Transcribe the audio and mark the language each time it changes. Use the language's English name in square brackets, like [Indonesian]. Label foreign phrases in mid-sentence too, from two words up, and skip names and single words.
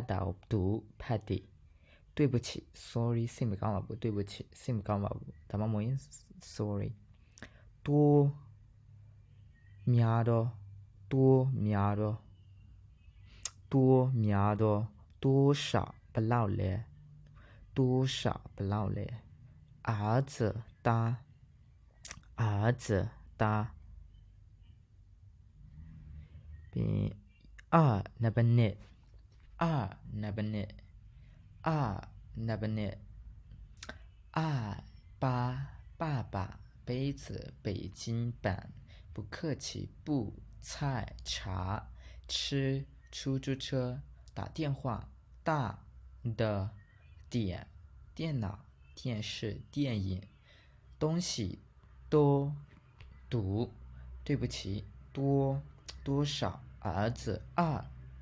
[Burmese] တာကို读ဖတ်သည်对不起 sorry စိတ်မကောင်းပါဘူး对不起စိတ်မကောင်းပါဘူးဒါမှမဟုတ်ရင် sorry 多များတော့多များတော့多များတော့多少ဘလောက်လဲ多少ဘလောက်လဲ兒子သား兒子သား ပြီးနံပါတ်1နံပါတ်1နံပါတ်1 [Chinese] 爸爸杯子北京版不客气不菜茶吃出租车打电话大的点电脑电视电影东西多读对不起多少儿子